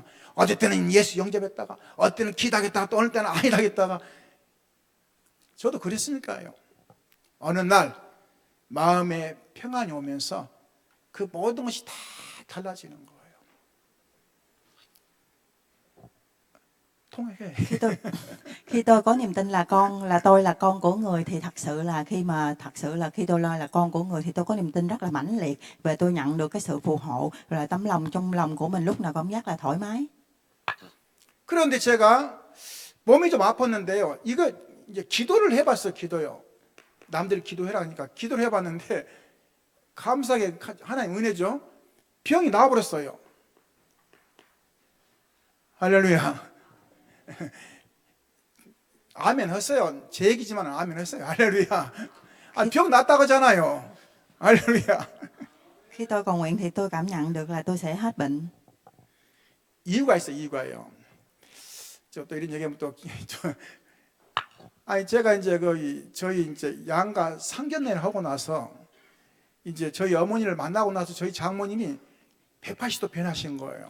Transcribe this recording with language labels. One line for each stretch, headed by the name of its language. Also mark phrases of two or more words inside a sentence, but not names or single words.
Korean: 어제 때는 예수 영접했다가 어떤 때는 기도하겠다가 또 어느 때는 아니라겠다가. 저도 그랬으니까요. 어느 날 마음에 평안이 오면서 그 모든 것이 다 달라지는 거예요. 통해.
Vietnamese: Khi tôi có niềm tin là tôi là con của người thì thật sự là khi tôi là con của người thì tôi có niềm tin rất là mãnh liệt và tôi nhận được cái sự phù hộ, rồi tấm lòng trong lòng của mình lúc nào cảm giác là thoải mái.
Korean: 그런데 제가 몸이 좀 아팠는데요. 이거 이제 기도를 해봤어요. 기도요. 남들이 기도해라 하니까 기도를 해봤는데 감사하게 하나님 은혜죠. 병이 나와버렸어요. 할렐루야. 아멘 했어요. 제 얘기지만 아멘 했어요. 할렐루야. 병 낫다고 하잖아요. 할렐루야.
Vietnamese: Khi tôi cầu nguyện thì tôi cảm nhận được là tôi sẽ hết bệnh.
Korean: 이유가 있어요. 이유가요. 저 또 이런 얘기하면 또 아니 제가 이제 저희 이제 양가 상견례를 하고 나서 이제 저희 어머니를 만나고 나서 저희 장모님이 180도 변하신 거예요.